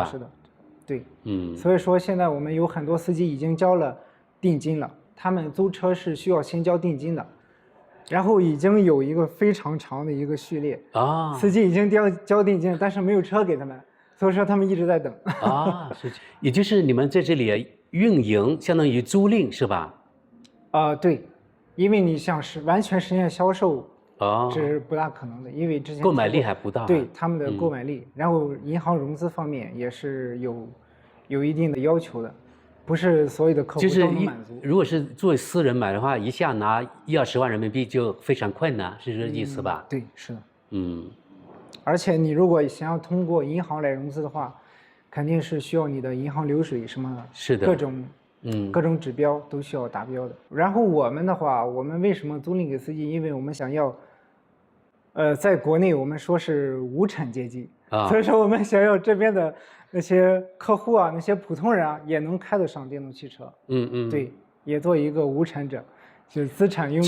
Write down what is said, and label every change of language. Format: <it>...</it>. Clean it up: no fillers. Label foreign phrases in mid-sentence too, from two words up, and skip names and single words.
<zh>是的，對，所以說現在我們有很多司機已經交了定金了，他們租車是需要先交定金的，然後已經有一個非常長的一個序列啊，司機已經交定金了，但是沒有車給他們。所以說他們一直在等啊，也就是你們在這裡運營，相當於租賃是吧？對，因為你像是完全實現銷售，這是不大可能的，因為之前購买力還不大。对他們的購買力，然後銀行融資方面也是有一定的要求的，不是所有的客戶都能滿足。如果是作為私人買的話，一下拿10-20萬人民幣就非常困難，是這個意思吧？对，是的。而且你如果想要通過銀行來融資的話，肯定是需要你的银行流水什麼是的，各種指標都需要達標的。然後我們的話，我們為什麼租賃給司機？因為我們想要，在國內我們說是無產階級所以說我們想要這邊的那些客戶啊，那些普通人啊，也能開得上電動汽車。對，也做一個無產者，就是資產擁有。</zh>